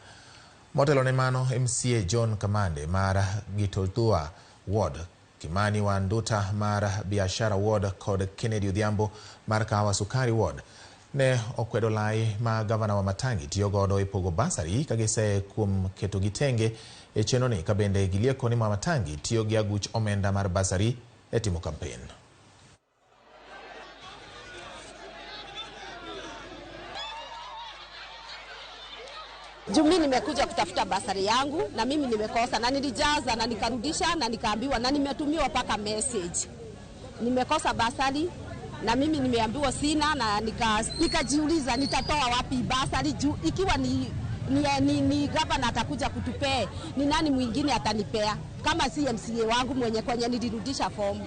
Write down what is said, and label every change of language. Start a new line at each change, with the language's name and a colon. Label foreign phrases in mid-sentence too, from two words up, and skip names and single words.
Luo (Kenya and Tanzania): Motelo ne mano, MCA John Kamande mar Gito Dhua ward, Kimani Wanduta mar Biashara ward kod Kennedy Odhiambo mar Kahawa Sukari ward ne okwedo lai ma gavana Wamatangi tiyo godo e pogo bursary ka gise kuom keto gitenge e chenro ni ka bende gilieko ni Wamatangi tiyo gi aguch omenda mar bursary e timo campaign.
Swahili: Mimi nimekuja kutafuta bursary yangu na mimi nimekosa na nilijaza na nikarudisha na nikaambiwa na nimetumiwa paka message. Nimekosa bursary na mimi nimeambiwa sina na nikajiuliza nitatoa wapi bursary ikiwa ni gavana atakuja kutupea, ni nani mwingine atanipea kama si MCA wangu mwenye kwenye nilirudisha form.